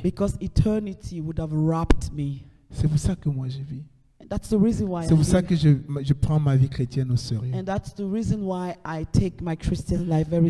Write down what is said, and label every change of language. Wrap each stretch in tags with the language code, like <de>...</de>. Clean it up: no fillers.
<en>Because eternity would have wrapped me.</en> <fr>C'est pour ça que moi je vis.</fr> <en>That's the reason why</en> <fr>C'est</fr> <en>I</en> <fr>pour ça</fr> <en>live.</en> <fr>que je prends ma vie chrétienne au sérieux.</fr> <en>And that's the reason why I take my Christian life very</en>